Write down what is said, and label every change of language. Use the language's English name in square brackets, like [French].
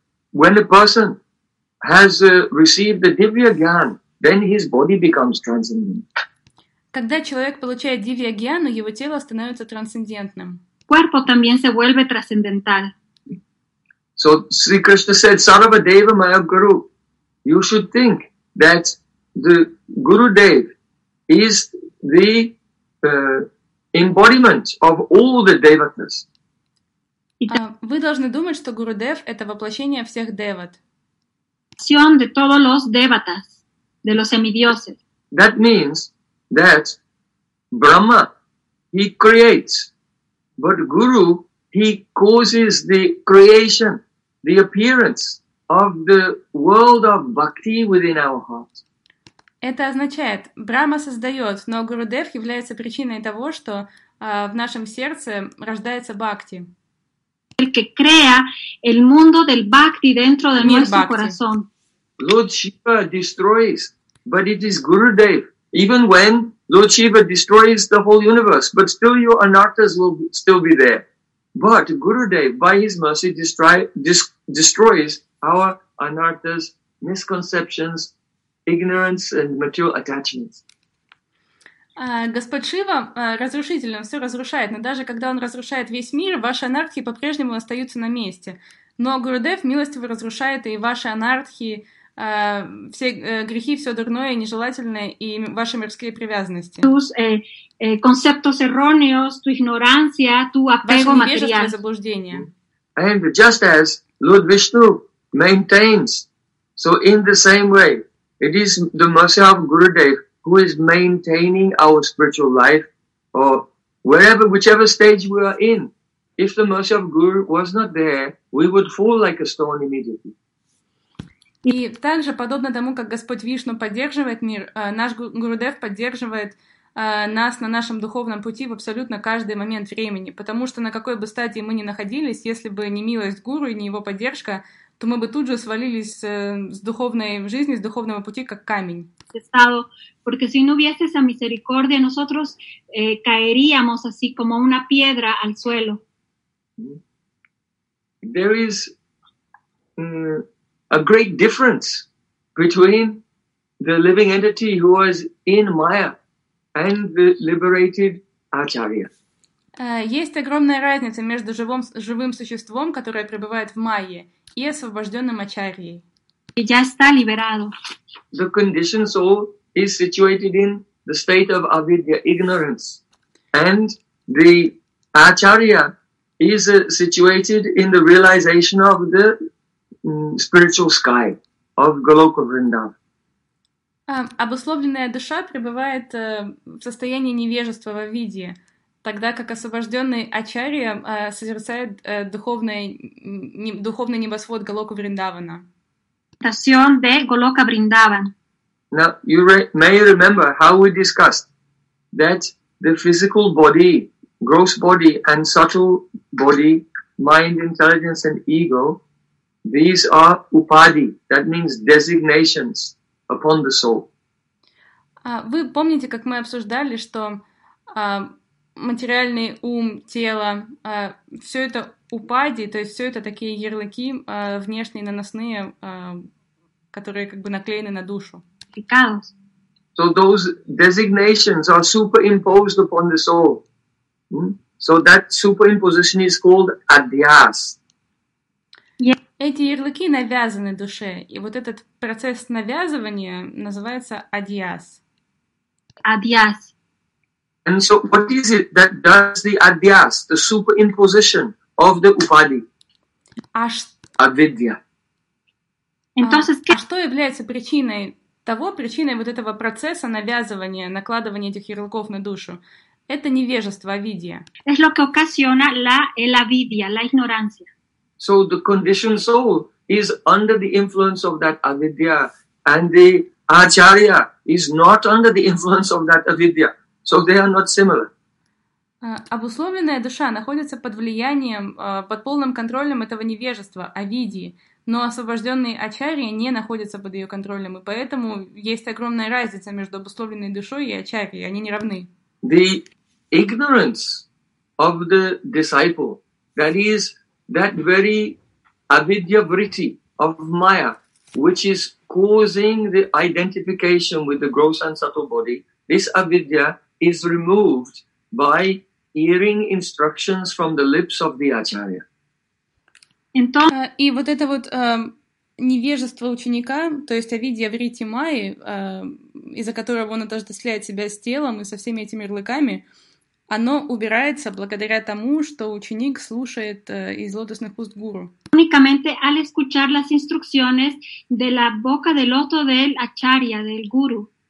[English] When a person has received the Divya Gyan, then his body becomes transcendent. [Russian] Когда человек получает Divya Gyan, его тело становится трансцендентным. [Spanish] Cuerpo también se vuelve trascendental. [English] So Sri Krishna said, Sarva Deva Maya Guru, you should think that the Gurudev is the embodiment of all the devatas. [Russian] Вы должны думать, что Гурудев — это воплощение всех деват. Воплощение [Spanish] de todos los devatas, de los semidioses. [English] That means that Brahma, he creates, but Guru, he causes the creation. The appearance of the world of bhakti within our heart. [Russian] Это означает, Брахма создает, но Гурудев является причиной того, что в нашем сердце рождается бхакти. [Spanish] El que crea el mundo del bhakti dentro de nuestro corazón. [English] Lord Shiva destroys, but it is Gurudev. Even when Lord Shiva destroys the whole universe, but still your anartas will still be there. But Gurudev, by his mercy, destroys our anarthas, misconceptions, ignorance, and material attachments. [Russian] Господь Шива разрушительно все разрушает, но даже когда он разрушает весь мир, ваши анархии по-прежнему остаются на месте. Но Гурудев милостиво разрушает и ваши анархии, все грехи, все дурное и нежелательное, и ваши мирские привязанности. [Spanish] Conceptos erróneos, tu ignorancia, tu apego material. [Russian] Ваше невежество и заблуждение. [English] And just as Lord Vishnu maintains. So in the same way, it is the mercy of Gurudev who is maintaining our spiritual life, or wherever, whichever stage we are in. If the mercy of Guru was not there, we would fall like a stone immediately. [Russian] И также, подобно тому, как Господь Вишну поддерживает мир, наш Гурудев поддерживает нас на нашем духовном пути в абсолютно каждый момент времени. Потому что на какой бы стадии мы ни находились, если бы не милость Гуру и не его поддержка, то мы бы тут же свалились с духовной жизни, с духовного пути, как камень. [Spanish] Porque si no hubiese esa misericordia, nosotros caeríamos así como una piedra al suelo. [English] There is a great difference between the living entity who was in Maya and the liberated Acharya. [Russian] Есть огромная разница между живым существом, которое пребывает в Майе, и освобожденным Ачарьей. [Spanish] И ya está liberado. [English] The conditioned soul is situated in the state of avidya, ignorance, and the Acharya is situated in the realization of the spiritual sky of Goloka Vrindavan. [Russian] Обусловленная душа пребывает в состоянии невежества в авидье, тогда как освобожденный ачарья созерцает духовный небосвод Голоку Вриндавана. [Spanish] Стасион де Голока Вриндаван. [English] Now, you may remember how we discussed that the physical body, gross body and subtle body, mind, intelligence and ego, these are upadhi, that means designations upon the soul. [Russian] Вы помните, как мы обсуждали, что материальный ум, тело, все это упади, то есть все это такие ярлыки внешние, наносные, которые как бы наклеены на душу. [English] So those designations are superimposed upon the soul. So that superimposition is called adhyas. [Russian] Эти ярлыки навязаны душе, и вот этот процесс навязывания называется адьяс. Адьяс. [English] And so what is it that does the адьяс, the superimposition of the упади? [Russian] Авидья. А что является причиной того, причиной вот этого процесса навязывания, накладывания этих ярлыков на душу? Это невежество, авидья. [Spanish] Es lo que ocasiona la авидья, la ignorancia. [English] So the conditioned soul is under the influence of that avidya, and the acharya is not under the influence of that avidya. So they are not similar. [Russian] Обусловленная душа находится под влиянием, под полным контролем этого невежества, авидьи, но освобожденные ачарьи не находятся под ее контролем, и поэтому есть огромная разница между обусловленной душой и ачарьей, они не равны. [English] The ignorance of the disciple, that is that very avidya vritti of maya, which is causing the identification with the gross and subtle body, this avidya is removed by hearing instructions from the lips of the acharya. [Russian] И вот это вот невежество ученика, то есть авидья вритти майи, из-за которого он отождествляет себя с телом и со всеми этими ярлыками, оно убирается благодаря тому, что ученик слушает из лотосных уст гуру. [Spanish] Únicamente al escuchar las instrucciones de la boca del loto del acharya, del guru.